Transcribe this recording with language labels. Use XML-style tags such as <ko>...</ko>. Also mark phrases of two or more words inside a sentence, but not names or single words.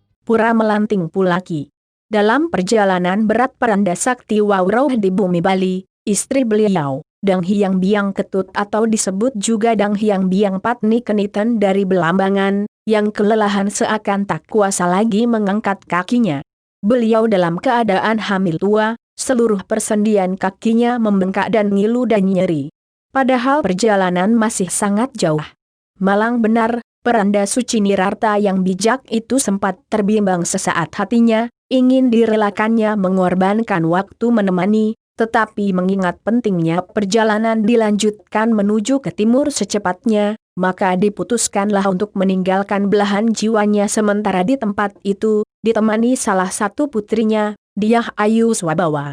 <id>Pura Melanting Pulaki. Dalam perjalanan berat Peranda Sakti Wawroh di bumi Bali, istri beliau, Dang Hyang Biang Ketut atau disebut juga Dang Hyang Biang Patni Keniten dari Belambangan, yang kelelahan seakan tak kuasa lagi mengangkat kakinya. Beliau dalam keadaan hamil tua, seluruh persendian kakinya membengkak dan ngilu dan nyeri. Padahal perjalanan masih sangat jauh. Malang benar, Peranda Suci Nirarta yang bijak itu sempat terbimbang sesaat hatinya, ingin direlakannya mengorbankan waktu menemani, tetapi mengingat pentingnya perjalanan dilanjutkan menuju ke timur secepatnya, maka diputuskanlah untuk meninggalkan belahan jiwanya sementara di tempat itu, ditemani salah satu putrinya, Dyah Ayu Swabawa.</id>